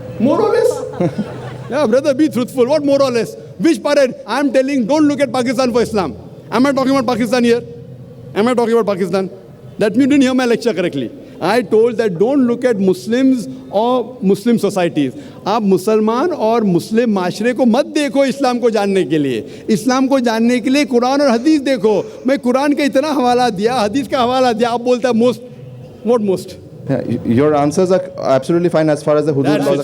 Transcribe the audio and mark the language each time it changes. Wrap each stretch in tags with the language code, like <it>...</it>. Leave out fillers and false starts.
<en>More or less? Yeah, brother, be truthful. What more or less? Which parade? I'm telling, don't look at Pakistan for Islam. Am I talking about Pakistan here? Am I talking about Pakistan? That means you didn't hear my lecture correctly. I told that don't look at Muslims or Muslim societies.</en> <hi>आप मुसलमान और मुस्लिम माशरे को मत देखो इस्लाम को जानने के लिए. इस्लाम को जानने के लिए कुरान और हदीस देखो. मैं कुरान का इतना हवाला दिया, हदीस का हवाला दिया, आप बोलते हैं</hi> <en>most. What most? Yeah, your answers are absolutely fine as far as the hudud laws are</en>